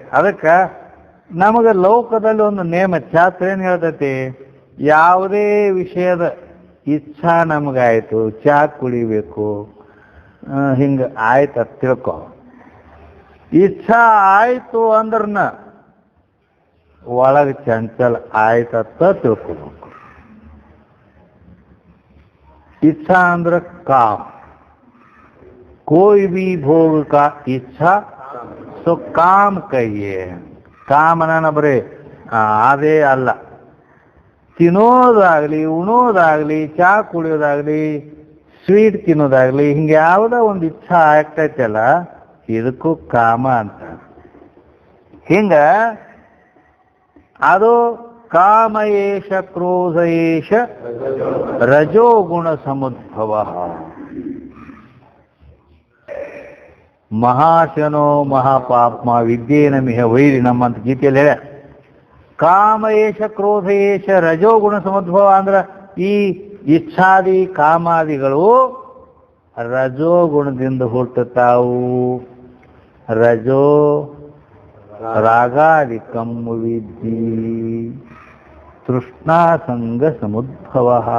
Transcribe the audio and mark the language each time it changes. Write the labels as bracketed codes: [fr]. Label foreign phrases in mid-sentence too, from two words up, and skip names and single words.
[kn] ಅದಕ್ಕೆ ನಮಗೆ ಲೋಕದಲ್ಲಿ ಒಂದು ನೇಮ ಶಾಸ್ತ್ರ ಏನು ಹೇಳ್ತೈತಿ, ಯಾವುದೇ ವಿಷಯದ ಇಚ್ಛಾ ನಮಗಾಯಿತು, ಚಹಾ ಕುಡಿಬೇಕು ಹಿಂಗೆ ಆಯ್ತು ತಿಳ್ಕೊ, ಇಚ್ಛಾ ಆಯ್ತು ಅಂದ್ರನ ಒಳಗೆ ಚಂಚಲ ಆಯ್ತತ್ತ ತಿಳ್ಕೊಬೇಕು. [hi] इच्छा अंद्र काम, कोई भी भोग का इच्छा तो काम कहिए. [kn] काम ಅನ್ನೋಣ ಬರೀ ಅದೇ ಅಲ್ಲ, ತಿನ್ನೋದಾಗ್ಲಿ, ಉಣೋದಾಗ್ಲಿ, ಚಾ ಕುಡಿಯೋದಾಗ್ಲಿ, ಸ್ವೀಟ್ ತಿನ್ನೋದಾಗ್ಲಿ, ಹಿಂಗೆ ಯಾವುದೋ ಒಂದು ಇಚ್ಛಾ ಆಗ್ತೈತಲ್ಲ ಇದಕ್ಕೂ ಕಾಮ ಅಂತ. ಹಿಂಗ ಅದು [sa] ಕಾಮ ಏಷ ಕ್ರೋಧ ಏಷ ರಜೋಗುಣ ಸಮುದ್ಭವ. ಮಹಾಶನೋ ಮಹಾಪಾಪ್ಮ ವಿದ್ಯೇನ ಮಿಹ ವೈರಿಣಂ [kn] ಅಂತ ಗೀತೆಯಲ್ಲಿ ಹೇಳ. [sa] ಕಾಮ ಏಷ ಕ್ರೋಧ ಏಷ ರಜೋಗುಣ ಸಮುದ್ಭವ [kn] ಅಂದ್ರೆ ಈ ಇಚ್ಛಾದಿ ಕಾಮಾದಿಗಳು ರಜೋಗುಣದಿಂದ ಹುಟ್ಟುತ್ತಾವು. [sa] ರಜೋ ರಾಗಾದಿಕಂ ವಿದ್ಧಿ ತೃಷ್ಣಾ ಸಂಗ ಸಮುದ್ಭವ.